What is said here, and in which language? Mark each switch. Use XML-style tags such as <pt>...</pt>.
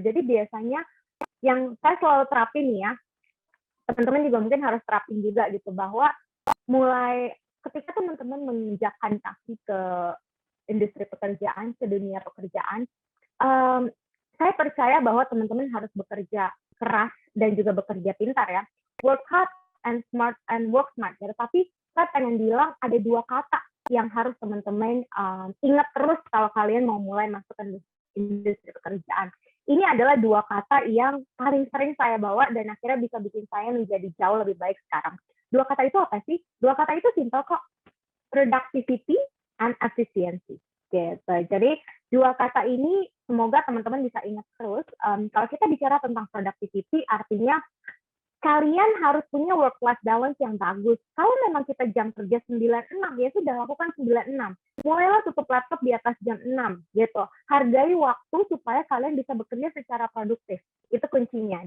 <id>Jadi biasanya yang saya selalu terapin ya, teman-teman juga mungkin harus terapin juga gitu, bahwa mulai ketika teman-teman menginjakkan kaki ke industri pekerjaan, ke dunia pekerjaan, saya percaya bahwa teman-teman harus bekerja keras dan juga bekerja pintar ya.</id> <en>Work hard and smart and work smart.</en> <id>Ya. Tapi saya pengen bilang ada 2 kata yang harus teman-teman ingat terus kalau kalian mau mulai masuk ke industri pekerjaan. Ini adalah 2 kata yang paling sering saya bawa dan akhirnya bisa bikin saya menjadi jauh lebih baik sekarang. 2 kata itu apa sih? 2 kata itu simple kok.</id> <en>Productivity and efficiency.</en> <id>Gitu. Jadi 2 kata ini semoga teman-teman bisa ingat terus. Kalau kita bicara tentang productivity, artinya kalian harus punya work-life balance yang bagus. Kalau memang kita jam kerja 9.6, ya sudah lakukan 9.6. Mulailah tutup laptop di atas jam 6, gitu. Hargai waktu supaya kalian bisa bekerja secara produktif. Itu kuncinya.</id>